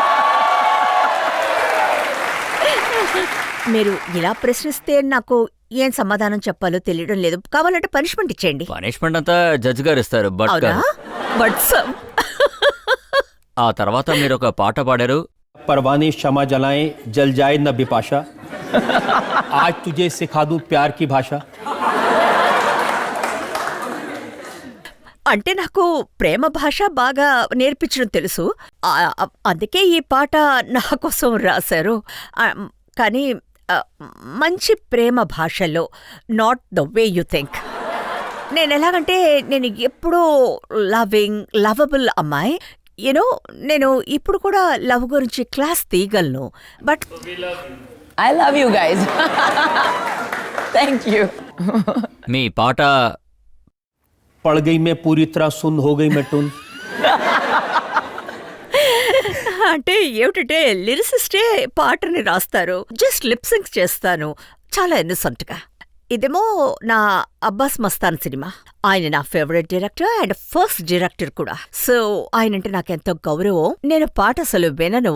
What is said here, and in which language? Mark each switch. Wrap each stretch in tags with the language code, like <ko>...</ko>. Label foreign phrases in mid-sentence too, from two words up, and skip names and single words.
<te>మీరు ఇలా ప్రశ్నిస్తే నాకు ఏం సమాధానం చెప్పాలో తెలియడం లేదు. కావాలంటే పనిష్మెంట్ ఇచ్చేయండి. పనిష్మెంట్ అంతా జడ్జ్ గారు ఇస్తారు. ఆ తర్వాత మీరు ఒక పాట పాడారు.</te> <hi>परवाने क्षमा जलाएं, जल जाए न बिपाशा, आज तुझे सिखा दूं प्यार की भाषा.</hi> <te>అంటే నాకు ప్రేమ భాష బాగా నేర్పించడం తెలుసు, అందుకే ఈ పాట నా కోసం రాశారు. కానీ మంచి ప్రేమ భాషలో,</te> <en>Not the way you think.</en> <te>నేను ఎలాగంటే, నేను ఎప్పుడూ లవబుల్ అమ్మాయి. యూనో, నేను ఇప్పుడు కూడా లవ్ గురించి క్లాస్ తీయగలను. బట్</te> <en>I love you guys. Thank you.</en> <te>మీ పాట</te> <hi>पड़ गई मैं पूरी तरह सुन हो गई मैं टुन.</hi> <te>అంటే ఏమిటంటే, లిరిసిస్టే పాటని రాస్తారు,</te> <en>just lipsync</en> <te>చేస్తాను చాలా ఇన్నోసెంట్ గా. ఇదేమో నా అబ్బాస్ మస్తాన్ సినిమా. ఆయన నా</te> <en>favorite director and first director</en> <te>కూడా. సో ఆయనంటే నాకెంతో గౌరవం. నేను పాట అసలు వినను.</te>